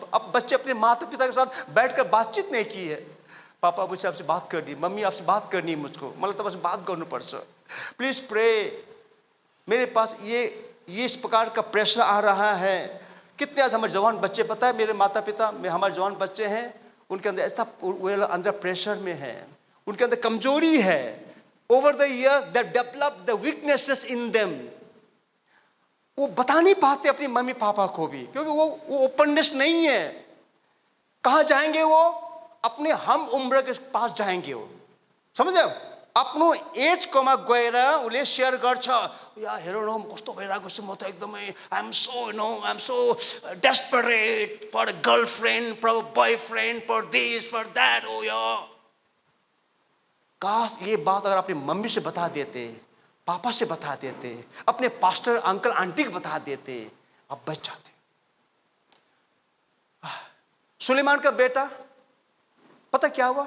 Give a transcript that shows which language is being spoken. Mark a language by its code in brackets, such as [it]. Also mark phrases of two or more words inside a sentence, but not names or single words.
[hi] अब बच्चे अपने माता पिता के साथ बैठकर बातचीत नहीं की है, पापा मुझे आपसे बात करनी, मम्मी आपसे बात करनी है मुझको, मतलब तब आपसे बात करनी पड़ सर, [en] please pray, [hi] मेरे पास ये इस प्रकार का प्रेशर आ रहा है। कितने आज हमारे जवान बच्चे, पता है मेरे माता पिता में हमारे जवान बच्चे हैं, उनके अंदर ऐसा, वो अंदर प्रेशर में है, उनके अंदर कमजोरी है, [en] over the years they develop the weaknesses in them। [hi] वो बता नहीं पाते अपनी मम्मी पापा को भी, क्योंकि वो ओपननेस नहीं है। कहाँ जाएंगे वो? अपने हम उम्र के पास जाएंगे वो, समझे? [ne] आफ्नो एजकोमा गएर उसले सेयर गर्छ, या हेर न कस्तो भइरहेको छु म त एकदमै, [en] I am so desperate for girlfriend, for boyfriend, for this for that. [hi] ओ यार, काश ये बात अगर अपनी मम्मी से बता देते, पापा से बता देते, अपने [en] pastor uncle aunty [hi] को बता देते, आप बच जाते। सुलेमान का बेटा, पता क्या हुआ?